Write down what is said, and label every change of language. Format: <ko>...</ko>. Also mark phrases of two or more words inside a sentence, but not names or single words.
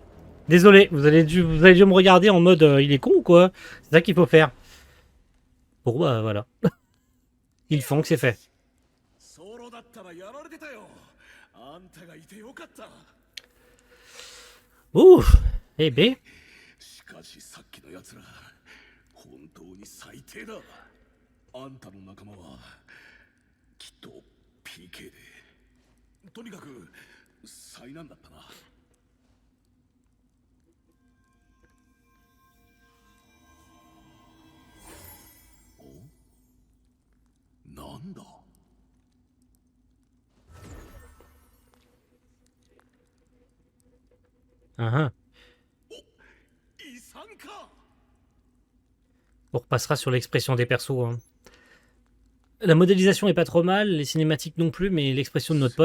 <fr>Désolé, vous allez dû me regarder en mode il est con ou quoi? C'est ça qu'il faut faire. Bon bah voilà. Ils font que c'est fait. Ouh, eh ben.</fr> <ja>しかしさっきのやつら本当に最低だ。あんたの仲間はきっと PK でとにかく災難だったな。お？なんだ？ Uh-huh.</ja> <fr>On repassera sur l'expression des persos. Hein. La modélisation est pas trop mal, les cinématiques non plus, mais l'expression de notre pote.</fr>